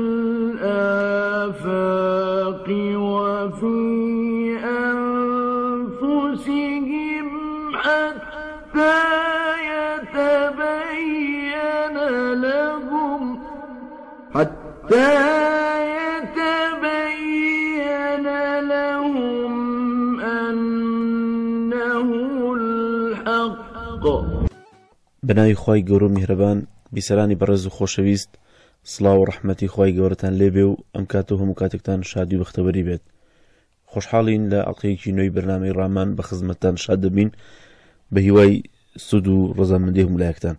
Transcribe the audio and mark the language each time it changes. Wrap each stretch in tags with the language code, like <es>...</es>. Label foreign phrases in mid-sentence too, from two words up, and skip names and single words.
<ar>الآفاق وفي أنفسهم حتى يتبين لهم أنه الحق.</ar> <ckb>بناوی خوای گەورە و میهرەبان بیسەرانی بەڕێز و خۆشەویست، سڵاو و ڕەحمەتی خوای گەورەتان لێبێ و ئەم کاتە هەموو کاتێکتان شادی و بەختەوەری بێت. خۆشحاڵین لە ئەڵقەیەکی نوێی بەرنامەی ڕامان بە خزمەتتان شاد دەبین بە هیوای سود و ڕەزامەندی هەموو لایەکتان.</ckb>